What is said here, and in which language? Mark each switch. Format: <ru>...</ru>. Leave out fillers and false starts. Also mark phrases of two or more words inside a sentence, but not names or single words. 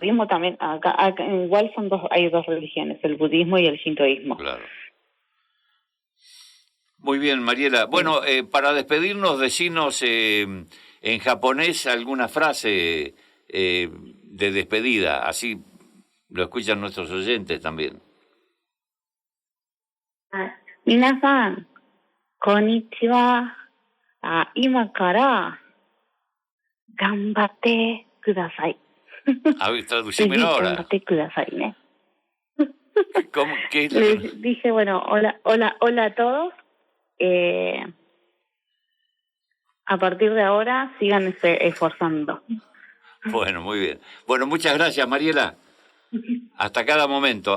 <es>budismo también, acá igual hay dos religiones, el budismo y el shintoísmo. claro. Muy bien, Mariela. Sí. Bueno, para despedirnos, decinos en japonés alguna frase de despedida, así lo escuchan nuestros oyentes también.</es> <ja>皆さん、こんにちは。今から頑張ってください。</ja> <es>A ver, traducímelo ahora.</es> <ja>頑張ってくださいね。</ja> <es>¿Qué es lo que... Les dije, bueno, hola a todos. A partir de ahora sigan esforzando. Bueno, muy bien. Bueno, muchas gracias, Mariela. Hasta cada momento.</es>